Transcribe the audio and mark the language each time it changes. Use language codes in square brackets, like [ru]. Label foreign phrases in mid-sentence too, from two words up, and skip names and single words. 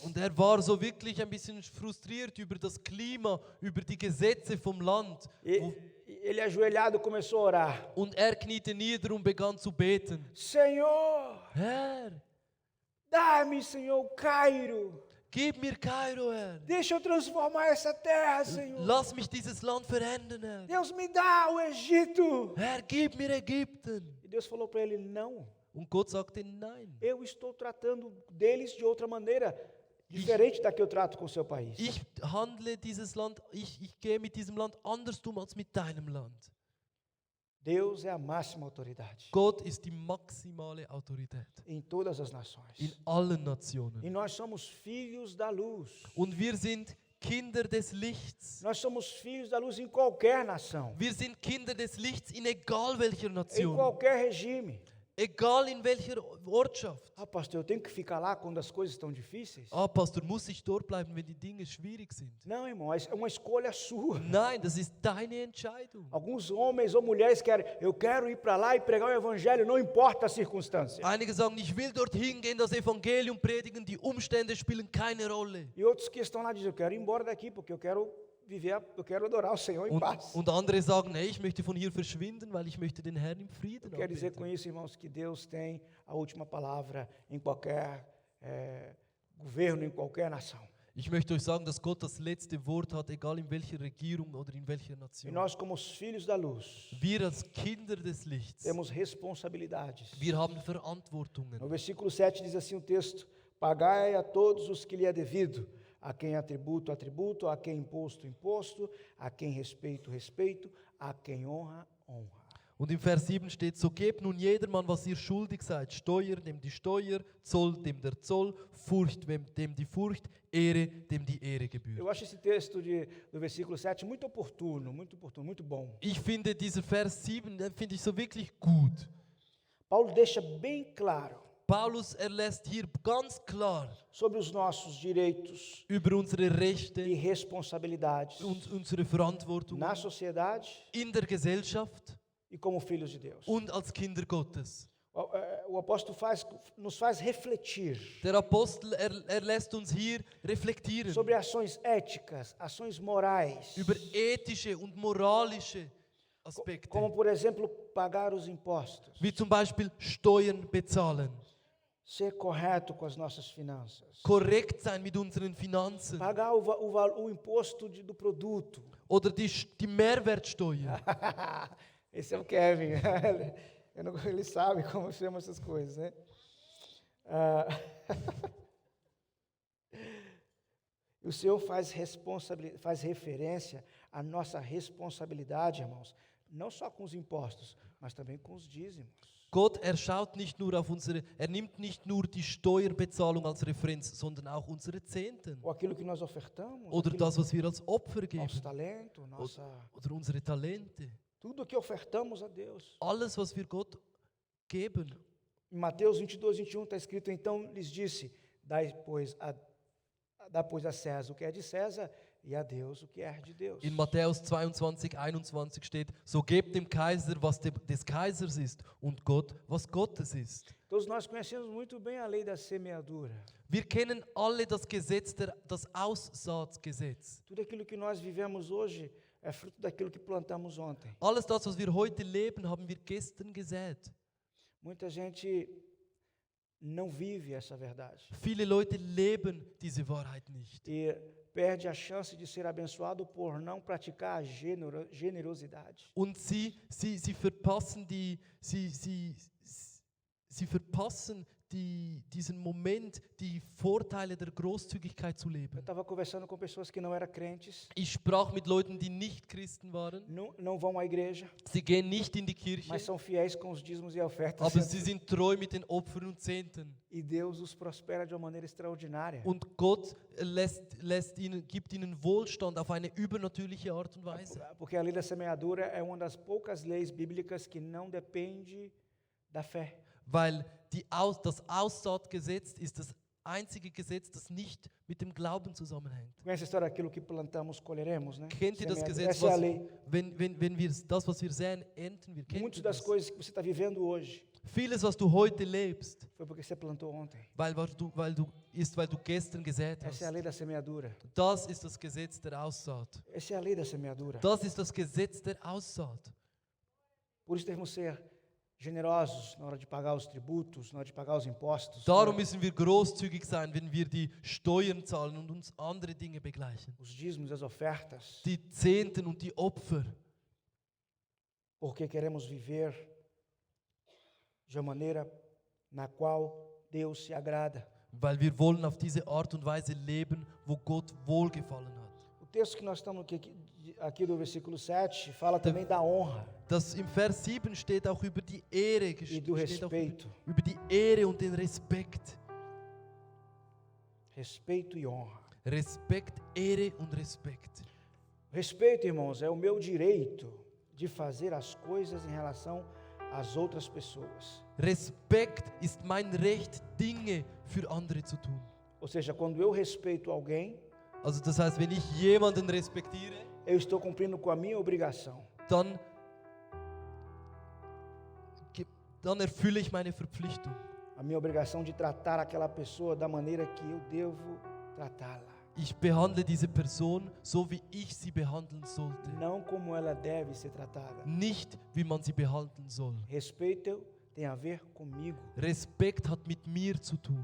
[de] Und er war so wirklich ein bisschen frustriert über das Klima, über die Gesetze vom Land. [pt] E ele ajoelhado começou a orar. [de] Und er kniete nieder und begann zu beten. [pt] Senhor, [de] Herr, [pt] dá-me, Senhor, o Cairo. [de] gib mir Kairo, Herr. [pt] Deixa eu transformar essa terra, Senhor. [de] Lass mich dieses Land verändern, Herr. [pt] Deus me dá o Egito. [de] Herr, gib mir Ägypten. [pt] E Deus falou para ele: não, [de] Und Gott sagte nein. [pt] eu estou tratando deles de outra maneira, diferente da que eu trato com o seu país. [de] Ich handle dieses Land, ich gehe mit diesem Land anders um als mit deinem Land. [pt] Deus é a máxima autoridade [de] Gott ist die maximale Autorität [pt] em todas as nações. [de] in allen [pt] E [de] Nationen. [pt] nós somos filhos da luz. [de] Und wir sind Kinder des Lichts. [pt] Nós somos filhos da luz em qualquer nação, [de] Wir sind Kinder des Lichts in egal welcher [pt] em [de] Nation, [pt] qualquer regime. [de] egal in welcher Ortschaft. [pt] Ah, pastor, eu tenho que ficar lá quando as coisas estão difíceis? [de] Ah, Pastor, muss ich dort bleiben, wenn die Dinge schwierig sind? [pt] Não, irmão, é uma escolha sua. [de] Nein, das ist deine Entscheidung. [pt] Alguns homens ou mulheres querem, eu quero ir para lá e pregar o evangelho, não importa a circunstância. [de] Einige sagen, ich will dorthin gehen, das Evangelium predigen, die Umstände spielen keine Rolle. [pt] E outros que estão lá dizem, eu quero ir embora daqui porque eu quero viver, eu quero adorar o Senhor em paz. [de] Und andere sagen, nee, ich möchte von hier verschwinden, weil ich möchte den Herrn im Frieden [pt] Quer dizer com [de] anbeten. [pt] isso, irmãos, que Deus tem a última palavra em qualquer governo, em qualquer nação. [de] Ich möchte euch sagen, dass Gott das letzte Wort hat, egal in welcher Regierung oder in welcher [pt] E [de] Nation. [pt] nós, como os filhos da luz, [de] Wir als Kinder des Lichts, [pt] temos responsabilidades. [de] wir haben Verantwortungen. [pt] No versículo 7 diz assim o texto: pagai a todos os que lhe é devido, a quem há tributo, tributo, a quem imposto, imposto, a quem respeito, respeito, a quem honra, honra. [de] Und im Vers 7 steht, so gebt nun jedermann, was ihr schuldig seid, Steuer, dem die Steuer, Zoll, dem der Zoll, Furcht, dem die Furcht, Ehre, dem die Ehre gebührt. [pt] Eu acho esse texto do versículo 7 muito oportuno, muito bom. [de] Ich finde dieser Vers 7, den finde ich so wirklich gut. [pt] Paulo deixa bem claro [de] Paulus lässt hier ganz klar [pt] sobre os nossos direitos [de] über unsere [pt] e [de] Rechte, [pt] responsabilidades [de] unsere Verantwortung [pt] na sociedade [de] in der Gesellschaft [pt] e como filhos de Deus. [de] und als Kinder Gottes. [pt] O apóstolo nos faz refletir [de] Der Apostel, lässt uns hier reflektieren [pt] sobre ações éticas, ações morais, [de] über ethische und moralische Aspekte, [pt] como por exemplo pagar os impostos, [de] wie zum Beispiel Steuern bezahlen, [pt] ser correto com as nossas finanças, [de] korrekt sein mit unseren Finanzen [pt] pagar o imposto do produto. [de] oder die Mehrwertsteuer. [pt] Esse é o Kevin. Ele sabe como chama essas coisas, né? O Senhor faz referência à nossa responsabilidade, irmãos, não só com os impostos, mas também com os dízimos. [de] Gott, schaut nicht nur auf nimmt nicht nur die Steuerbezahlung als Referenz, sondern auch unsere Zehnten. [pt] Ou aquilo que nós ofertamos, [de] Oder das, was wir als Opfer geben. [pt] nosso talento, [de] Oder unsere Talente. [pt] tudo que ofertamos a Deus. [de] Alles, was wir Gott geben. [pt] Em Mateus 22, 21 está escrito, então lhes disse, dá pois a César o que é de César e a Deus o que é de Deus. [de] In Matthäus 22, 21 steht, so gebt dem Kaiser, was des Kaisers ist und Gott, was Gottes ist. [pt] Todos nós conhecemos muito bem a lei da semeadura. [de] Wir kennen alle das Gesetz, das Aussaatgesetz. [pt] Tudo aquilo que nós vivemos hoje é fruto daquilo que plantamos ontem. [de] Alles das, was wir heute leben, haben wir gestern gesät. [pt] Muita gente não vive essa verdade [de] Viele Leute leben diese Wahrheit nicht [pt] e perde a chance de ser abençoado por não praticar a generosidade. [de] und sie verpassen diesen Moment, die Vorteile der Großzügigkeit zu [pt] Eu [de] leben. [pt] estava conversando com pessoas que não eram crentes, [de] Ich sprach mit Leuten, die nicht Christen waren. [pt] não vão à igreja, [de] Sie gehen nicht in die Kirche, [pt] mas são fiéis com os dízimos e ofertas. [de] aber sie sind treu mit den Opfern und Zehnten. [pt] E Deus os prospera de uma maneira extraordinária. [de] Und Gott gibt ihnen Wohlstand auf eine übernatürliche Art und Weise. [pt] Porque a lei da semeadura é uma das poucas leis bíblicas que não depende da fé. [de] Weil das Aussaatgesetz ist das einzige Gesetz, das nicht mit dem Glauben zusammenhängt. [pt] Conhece a história daquilo que plantamos, colheremos, né? [de] Kennt ihr das [pt] Semeadura. [de] Gesetz, [pt] Essa é a lei. [de] wenn wir das, was wir säen, ernten wir? Kennt [pt] Muitas [de] ihr das das? [pt] coisas que você está vivendo hoje [de] Vieles, was du heute lebst, [pt] foi porque você plantou ontem. [de] weil du gestern gesät [pt] Essa é a [de] hast. [pt] lei da semeadura. [de] Das ist das Gesetz der Aussaat. [pt] Essa é a lei da semeadura. [de] Das ist das Gesetz der Aussaat. [pt] Por isso devemos ser generosos na hora de pagar os tributos, na hora de pagar os impostos, [de] Darum müssen wir großzügig sein, wenn wir die Steuern zahlen und uns andere Dinge begleichen. [pt] os dízimos, as ofertas, [de] Die Zehnten und die Opfer. [pt] porque queremos viver de uma maneira na qual Deus se agrada. [de] Weil wir wollen auf diese Art und Weise leben, wo Gott Wohlgefallen hat. [pt] O texto que nós estamos aqui do versículo 7 fala também da honra [de] Das im Vers 7 steht auch über die Ehre, [pt] e do [de] steht auch [pt] respeito. [de] über die Ehre und den Respekt. [pt] Respeito e honra. [de] Respekt, Ehre und Respekt. [pt] Respeito, irmãos, é o meu direito de fazer as coisas em relação às outras pessoas. [de] Respekt ist mein Recht, Dinge für andere zu tun. [pt] Ou seja, quando eu respeito alguém, [de] Also das heißt, wenn ich jemanden respektiere, [pt] eu estou cumprindo com a minha obrigação. [de] dann erfülle ich meine Verpflichtung. [pt] A minha obrigação de tratar aquela pessoa da maneira que eu devo tratá-la. [de] Ich behandle diese Person so, wie ich sie behandeln sollte. [pt] Não como ela deve ser tratada. [de] Nicht, wie man sie behandeln soll. [pt] Respeito tem a ver comigo. [de] Respekt hat mit mir zu tun.